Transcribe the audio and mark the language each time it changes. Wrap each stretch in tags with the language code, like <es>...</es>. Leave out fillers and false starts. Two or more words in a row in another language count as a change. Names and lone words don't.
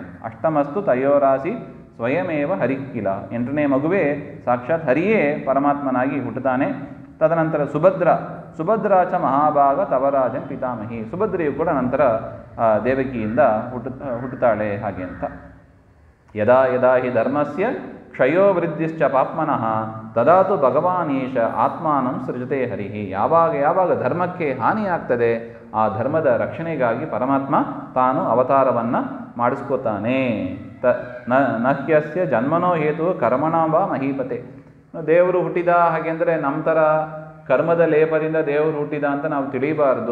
<sa>ಅಷ್ಟಮಸ್ತು ತಯೋರಾಸಿ ಸ್ವಯಮೇವ ಹರಿಕಿಲ.</sa> <kn>8ನೇ ಮಗುವೇ ಸಾಕ್ಷಾತ್ ಹರಿಯೇ ಪರಮಾತ್ಮನಾಗಿ ಹುಟ್ಟುತ್ತಾನೆ.</kn> <sa>ತದನಂತರ ಸುಭದ್ರಾ ಚ ಮಹಾಭಾಗ ತವರಾಜನ್ ಪಿತಾಮಹಿ.</sa> <kn>ಸುಭದ್ರೆಯು ಕೂಡ ನಂತರ ದೇವಕಿಯಿಂದ ಹುಟ್ಟುತ್ತಾಳೆ ಹಾಗೆ ಅಂತ.</kn> <sa>ಯದಾ ಯದಾ ಹಿ ಧರ್ಮಸ್ಯ ಕ್ಷಯೋ ವೃದ್ಧಿಶ್ಚ ಪಾಪ್ಮನಃ ತದಾತು ಭಗವಾನೀಶ ಆತ್ಮಾನಂ ಸೃಜತೆ ಹರಿಹಿ.</sa> <kn>ಯಾವಾಗ ಧರ್ಮಕ್ಕೆ ಹಾನಿಯಾಗ್ತದೆ, ಆ ಧರ್ಮದ ರಕ್ಷಣೆಗಾಗಿ ಪರಮಾತ್ಮ ತಾನು ಅವತಾರವನ್ನು ಮಾಡಿಸ್ಕೋತಾನೆ.</kn> <sa>ನಹ್ಯಸ್ಯ ಜನ್ಮನೋ ಹೇತು ಕರ್ಮಣ ವಾ ಮಹೀಪತೆ.</sa> <kn>ದೇವರು ಹುಟ್ಟಿದ ಹಾಗೆ ಅಂದರೆ ನಮ್ಮ ಥರ ಕರ್ಮದ ಲೇಪದಿಂದ ದೇವರು ಹುಟ್ಟಿದ ಅಂತ ನಾವು ತಿಳಿಯಬಾರದು.</kn>